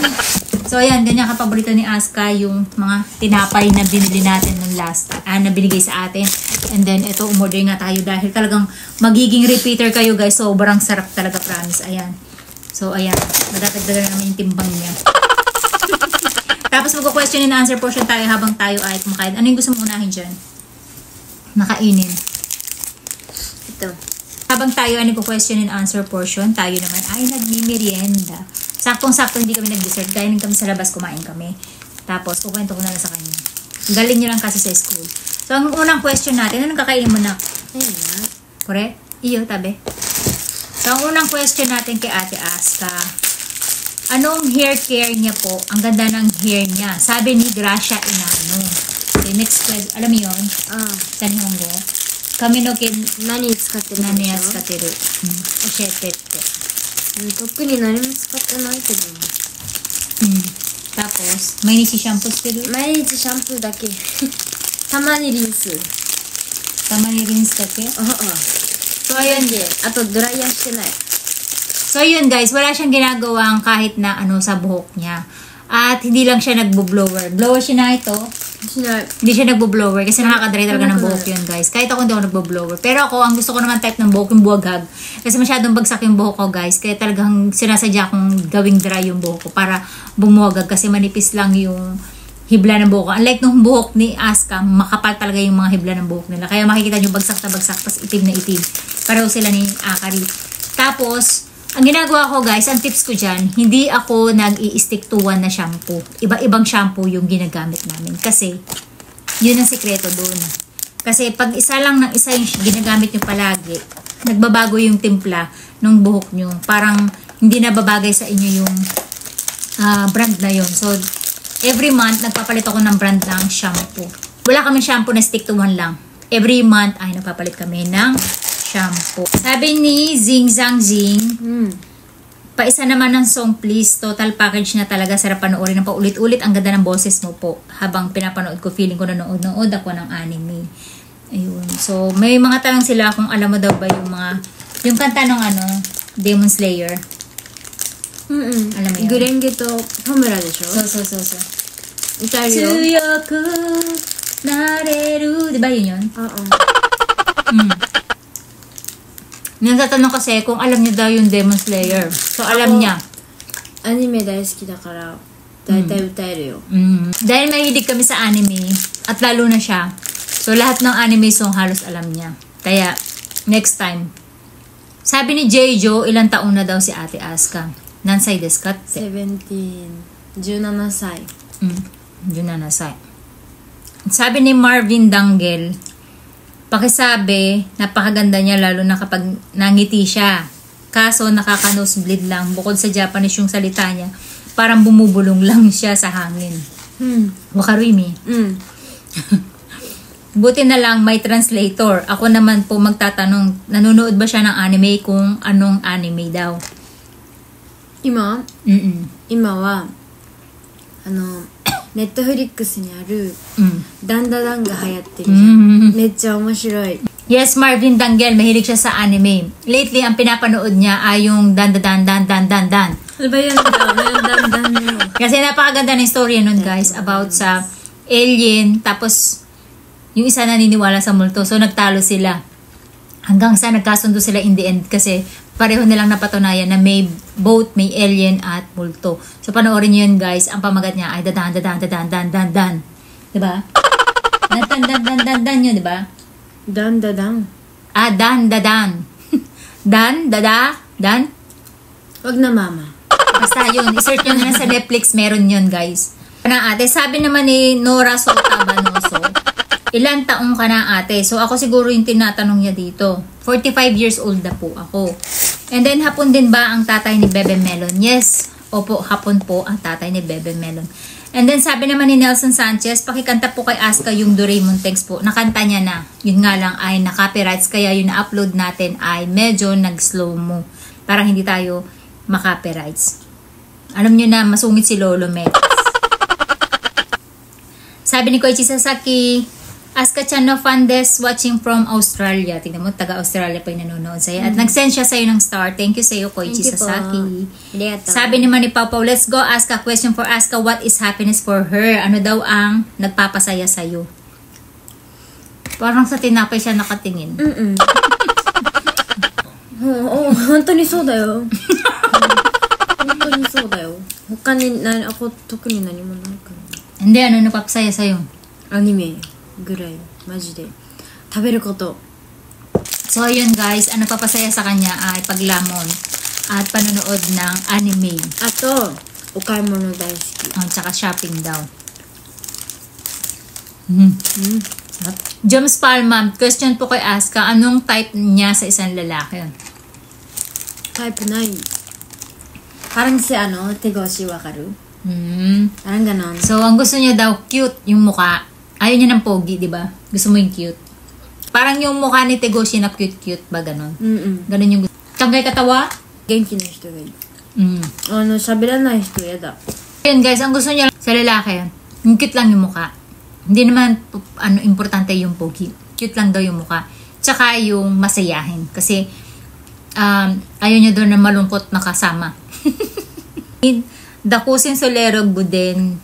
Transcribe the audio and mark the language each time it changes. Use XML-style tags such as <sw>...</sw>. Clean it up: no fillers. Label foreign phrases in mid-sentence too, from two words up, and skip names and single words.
<tl>So, ayan, ganyan kapaborito ni Aska yung mga tinapay na binili natin nung last, na binigay sa atin. And then, ito, umorder nga tayo dahil talagang magiging repeater kayo, guys. Sobrang sarap talaga, promise. Ayan. So, ayan. Madadagdagan namin yung timbang niya. Tapos, magko-</tl> <en>question and answer portion</en> <tl>tayo habang tayo ay kumakain. Ano yung gusto mo unahin dyan? Nakainin. Ito. Habang tayo ay nagko-</tl> <en>question and answer portion,</en> <tl>tayo naman ay nagmimerienda. Saktong-sakto hindi kami nag-dessert. Kainin kami sa labas, kumain kami. Tapos, kukwento ko na lang sa kanya. Galing nyo lang kasi sa school. So, ang unang question natin, anong kakainin mo na? Ayun na. Correct? Iyo, tabi. So, ang unang question natin kay Ate Aska, anong</tl> <en>hair care</en> <tl>niya po? Ang ganda ng hair niya. Sabi ni Gracia Inano. Okay,</tl> <en>next question.</en> <tl>Alam mo yun? Tanihongo. Kami no kin...</tl> <ja>何使ってる? 何を使ってる？教えてって。特に何も使ってないけど。 Tapos, 毎日シャンプーしてる？毎日シャンプーだけ。たまにリンス。たまにリンスだけ？</ja> <tl>So, ayan din. Ato, dry yan してない。 So, yun guys, wala siyang ginagawang kahit na ano sa buhok niya. At hindi lang siya nagbo-blower. Blower siya na ito. Hindi siya nagbo-blower kasi nakakadry talaga ng buhok yun guys. Kahit ako hindi ako nagbo-blower. Pero ako, ang gusto ko naman type ng buhok yung buwaghag. Kasi masyadong bagsak yung buhok ko guys. Kaya talagang sinasadya kong gawing dry yung buhok ko para bumuwagag kasi manipis lang yung hibla ng buhok ko. Unlike nung buhok ni Aska, makapal talaga yung mga hibla ng buhok nila. Kaya makikita nyo bagsak na bagsak, tapos itim na itim. Pareho sila ni Akari. Tapos, ang ginagawa ko guys, ang tips ko dyan, hindi ako nag-i-</tl> <en>stick to one</en> <tl>na shampoo. Iba-ibang shampoo yung ginagamit namin. Kasi, yun ang sikreto doon. Kasi pag isa lang ng isa yung ginagamit nyo palagi, nagbabago yung timpla ng buhok nyo. Parang hindi na babagay sa inyo yung brand na yun. So,</tl> <en>every month,</en> <tl>nagpapalit ako ng brand ng shampoo. Wala kami shampoo na</tl> <en>stick to one</en> <tl>lang.</tl> <en>Every month,</en> <tl>ay nagpapalit kami ng shampoo. Sabi ni Zing Zang Zing, paisa naman ng</tl> <en>song please. Total package</en> <tl>na talaga. Sarap panoorin ng paulit-ulit. Ang ganda ng boses mo po. Habang pinapanood ko, feeling ko nanood ako ng anime. Ayun. So, may mga tanong sila kung alam mo daw ba yung kanta ng Demon Slayer. Alam mo yun?</tl> <ja>紅蓮華と炎でしょ? So. いたよ? 強くなれる.</ja> <tl>Diba yun yun? Oo. Nagtatanong kasi kung alam niya daw yung Demon Slayer. So, alam niya.</tl> <ja>Anime 大好きだから、大体歌えるよ。</ja> <tl>Dahil mahilig kami sa anime, at lalo na siya. So, lahat ng anime song halos alam niya. Kaya, next time. Sabi ni Jejo, ilang taon na daw si Ate Aska?</tl> <ja>何歳ですか? 17 歳。</ja> <tl>17 Sabi ni Marvin Danggel, pakisabi, napakaganda niya lalo na kapag nangiti siya. Kaso nakaka-nosebleed lang. Bukod sa Japanese yung salita niya, parang bumubulong lang siya sa hangin. Wakarimi. Buti na lang may translator. Ako naman po magtatanong, nanonood ba siya ng anime kung anong anime daw?</tl> <ja>今は、今は、 ネットフリックスにある Mm. ダンダダンが流行ってるじゃん、めっちゃ面白い。</ja> <en>Yes,</en> <tl>Marvin Danggel, mahilig siya sa anime. Lately, ang pinapanood niya ay yung dan dan dan dan dan dan. Ano ba yun? Dan dan mo. Kasi napakaganda ng story nun, guys, about sa alien, tapos yung isa naniniwala sa multo. So, nagtalo sila. Hanggang sa nagkasundo sila</tl> <en>in the end</en> <tl>kasi pareho nilang napatunayan na may both may alien at multo. So, panoorin niyo yun, guys. Ang pamagat niya ay dadan dadan dadan dan dan dan. Diba? Dan dan dan dan dan dan yun, diba? Dan dadang. Ah, dan dadan. Dan dada dan. Wag na mama. Basta yun, isearch nyo na sa Netflix, meron yun, guys. Na ate, sabi naman ni Nora Sota Banoso, ilan taong ka na ate? So ako siguro yung tinatanong niya dito. 45 years old na po ako.</tl> <en>And then</en> <tl>hapon din ba ang tatay ni Bebe Melon? Yes, opo, hapon po ang tatay ni Bebe Melon.</tl> <en>And then</en> <tl>sabi naman ni Nelson Sanchez, pakikanta po kay Aska yung Doraemon text po. Nakanta niya na. Yun nga lang ay na-copyrights, kaya yung na-upload natin ay medyo nag-slow mo. Parang hindi tayo ma-copyrights. Alam nyo na, masungit si Lolo Mex. Sabi ni Koichi Sasaki,</tl> <ja>アスカちゃんのファンです</ja> <en>watching from Australia.</en> <tl>Tingnan mo, taga-Australia pa yung nanonood sa'yo. At nag-send siya sa'yo ng star.</tl> <en>Thank you</en> <tl>sa'yo, Koichi</tl> <en>Thank you Sasaki.</en> <tl>po. Sabi naman ni Pau Pau,</tl> <en>let's go ask a question for Aska. What is happiness for her?</en> <tl>Ano daw ang nagpapasaya sa'yo? Parang sa tinapay siya nakatingin. Oo,</tl> <ja>本当にそうだよ。本当にそうだよ。他にako特に何もないから。</ja> <tl>Hindi, ano nagpapasaya sa'yo?</tl> <ja>アニメぐらいマジで食べること。</ja> <tl>So, yun guys, ang nagpapasaya sa kanya ay paglamon at panonood ng anime.</tl> <ja>あとお買い物大好き。</ja> <tl>Tsaka shopping daw. James Palma, question po kay Aska, anong type niya sa isang lalaki?</tl> <ja>タイプない。</ja> <tl>parang si ano,</tl> <ja>Tegoshi わかる?</ja> <tl>Parang ganon. So, ang gusto niya daw, cute yung mukha. Ayaw niya ng pogi, di ba? Gusto mo yung cute. Parang yung mukha ni Tegoshi na cute-cute ba, ganon? Ganon yung gusto. Tangkay katawa?</tl> <ja>元気な人がいい。喋らない人やだ。</ja> <tl>Ayun guys, ang gusto niya sa lalaki, yung cute lang yung mukha. Hindi naman importante yung pogi. Cute lang daw yung mukha. Tsaka yung masayahin. Kasi ayaw niya doon na malungkot na kasama. Dakusin Solero Guden.</tl>